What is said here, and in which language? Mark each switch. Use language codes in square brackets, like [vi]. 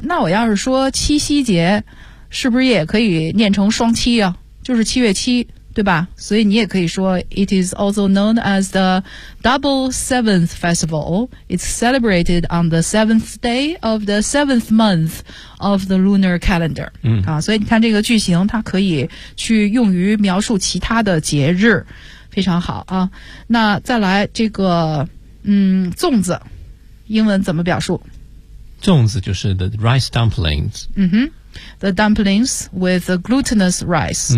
[zh] 那我要是说七夕节，是不是也可以念成双七啊？就是七月七。对吧所以你也可以说 [en] It is also known as the Double Seventh Festival. It's celebrated on the seventh day of the seventh month of the lunar calendar.、嗯 [zh] 啊、所以你看这个句型它可以去用于描述其他的节日。非常好啊。那再来这个粽子英文怎么表述粽子就是 [en] the rice dumplings. 嗯哼。The dumplings with the glutinous rice.